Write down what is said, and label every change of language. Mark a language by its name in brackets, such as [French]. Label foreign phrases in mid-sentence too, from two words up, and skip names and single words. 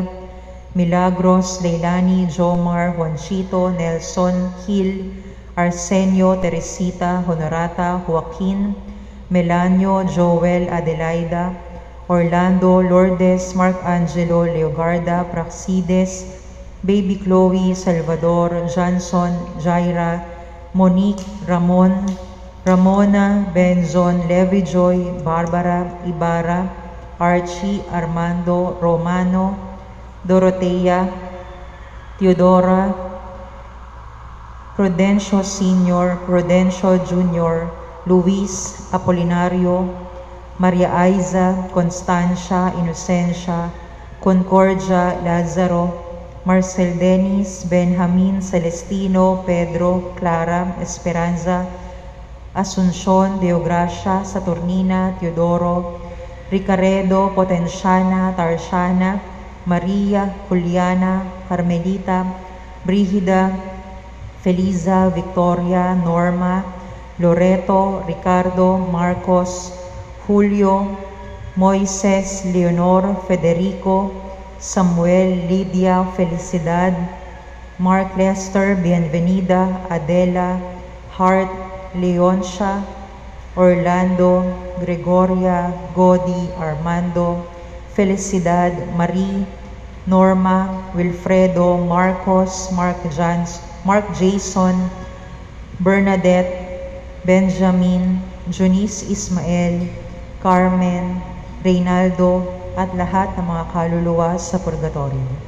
[Filipino] Milagros Leilani Jomar Juanchito Nelson Gil, Arsenio Teresita Honorata Joaquin, Melanio Joel Adelaida, Orlando Lourdes Marcangelo Leogarda Praxides, Baby Chloe Salvador Johnson Jaira, Monique Ramon, Ramona Benzon Levi Joy, Barbara Ibarra, Archie Armando Romano, Dorotea Teodora, Prudencio Sr., Prudencio Jr., Luis Apolinario, Maria Aiza, Constancia Inocencia, Concordia Lazaro, Marcel Denis, Benjamin Celestino, Pedro, Clara, Esperanza, Asuncion, Deogracia, Saturnina, Teodoro, Ricaredo, Potenciana, Tarsiana, Maria, Juliana, Carmelita, Brigida, Feliza, Victoria, Norma, Loreto, Ricardo, Marcos, Julio, Moises, Leonor, Federico, Samuel, Lydia, Felicidad, Mark Lester, Bienvenida, Adela, Hart, Leoncia, Orlando, Gregoria, Godi, Armando, Felicidad, Marie, Norma, Wilfredo, Marcos, Mark Jason, Bernadette, Benjamin, Junice Ismael, Carmen, Reynaldo, at lahat ng mga kaluluwa sa purgatorio.